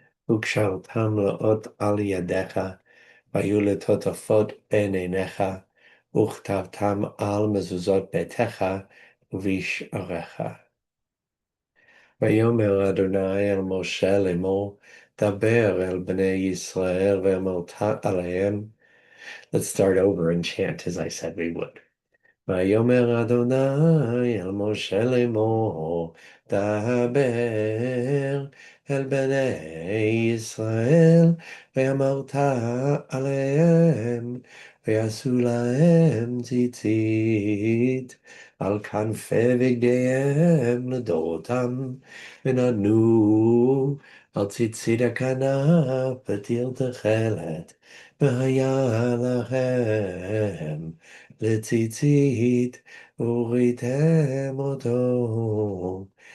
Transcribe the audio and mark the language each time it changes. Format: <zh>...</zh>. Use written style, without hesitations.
<he>וקשרתם לאות על ידיך, והיו לטוטפות בין עיניך, וכתבתם על מזוזות ביתך ובשעריך. ויאמר אדוני אל משה לאמור, דבר אל בני ישראל ואמרת עליהם.</he> <en>Let's start over and chant as I said we would.</en> <he>ויאמר אדוני אל משה לאמור, דבר אל בני ישראל, ואמרת עליהם, ויעשו להם ציצית על כנפי בגדיהם לדורותם, ונתנו על ציצית הכנף בתיר תכלת, והיה לכם לציצית, וראיתם אותו,</he>